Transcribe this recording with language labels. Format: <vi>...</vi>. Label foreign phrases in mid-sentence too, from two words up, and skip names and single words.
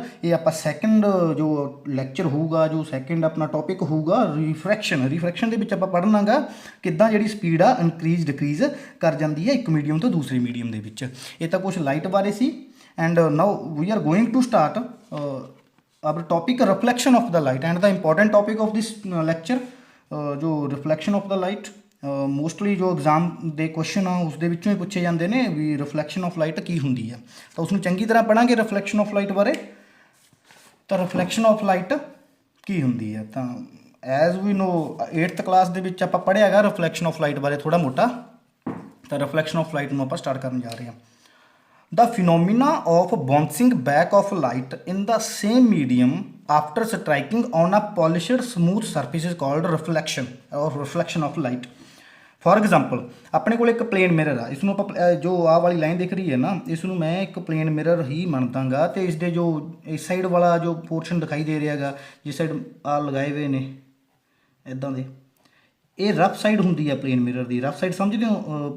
<pa>ਇਹ ਆਪਾਂ ਸੈਕੰਡ ਜੋ ਲੈਕਚਰ ਹੋਊਗਾ, ਜੋ ਸੈਕੰਡ ਆਪਣਾ ਟੌਪਿਕ ਹੋਊਗਾ ਰਿਫਰੈਕਸ਼ਨ ਦੇ ਵਿੱਚ ਆਪਾਂ ਪੜ੍ਹਨਾਗਾ ਕਿੱਦਾਂ ਜਿਹੜੀ ਸਪੀਡ ਆ</pa> <en>increase decrease</en> <pa>ਕਰ ਜਾਂਦੀ ਹੈ ਇੱਕ ਮੀਡੀਅਮ ਤੋਂ ਦੂਸਰੇ ਮੀਡੀਅਮ ਦੇ ਵਿੱਚ। ਇਹ ਤਾਂ ਕੁਝ ਲਾਈਟ ਬਾਰੇ ਸੀ।</pa> <en>and now we are going to start our topic reflection of the light, and the important topic of this lecture</en> <pa>ਜੋ</pa> <en>reflection of the light</en> <pa>ਮੋਸਟਲੀ ਜੋ ਐਗਜ਼ਾਮ ਦੇ ਕੁਐਸਚਨ ਆ ਉਸ ਦੇ ਵਿੱਚੋਂ ਹੀ ਪੁੱਛੇ ਜਾਂਦੇ ਨੇ ਵੀ</pa> <en>reflection of light</en> <pa>ਕੀ ਹੁੰਦੀ ਆ, ਤਾਂ ਉਸਨੂੰ ਚੰਗੀ ਤਰ੍ਹਾਂ ਪੜਾਂਗੇ</pa> <en>reflection of light</en> <pa>ਬਾਰੇ। ਤਾਂ</pa> <en>reflection of light</en> <pa>ਕੀ ਹੁੰਦੀ ਆ, ਤਾਂ</pa> <en>as we know</en> <pa>8th ਕਲਾਸ ਦੇ ਵਿੱਚ ਆਪਾਂ ਪੜ੍ਹਿਆ ਹੈਗਾ</pa> <en>reflection of light</en> <pa>ਬਾਰੇ ਥੋੜਾ ਮੋਟਾ। ਤਾਂ</pa> <en>reflection of light</en> <pa>ਨੂੰ ਆਪਾਂ ਸਟਾਰਟ ਕਰਨ ਜਾ ਰਹੇ ਹਾਂ।</pa> <en>The phenomena of bouncing back of light in the same medium after striking on a polished smooth surface is called reflection or reflection of light. For example,</en> <pa>ਆਪਣੇ ਕੋਲ ਇੱਕ</pa> <en>plane mirror</en> <pa>ਆ, ਇਸ ਨੂੰ ਆਪਾਂ ਜੋ ਆਹ ਵਾਲੀ ਲਾਈਨ ਦਿਖ ਰਹੀ ਹੈ ਨਾ, ਇਸ ਨੂੰ ਮੈਂ ਇੱਕ</pa> <en>plane mirror</en> <pa>ਹੀ ਮੰਨਦਾਗਾ। ਤੇ ਇਸ ਦੇ ਜੋ ਇਸ ਸਾਈਡ ਵਾਲਾ ਜੋ ਪੋਰਸ਼ਨ ਦਿਖਾਈ ਦੇ ਰਿਹਾ ਹੈਗਾ, ਜਿਸ ਸਾਈਡ ਆ ਲਗਾਏ ਹੋਏ ਨੇ ਇੱਦਾਂ ਦੇ, ਇਹ</pa> <en>rough side</en> <pa>ਹੁੰਦੀ ਆ</pa> <en>plane mirror</en> <pa>ਦੀ।</pa> <en>rough side</en> <pa>ਸਮਝਦੇ ਹੋ?</pa>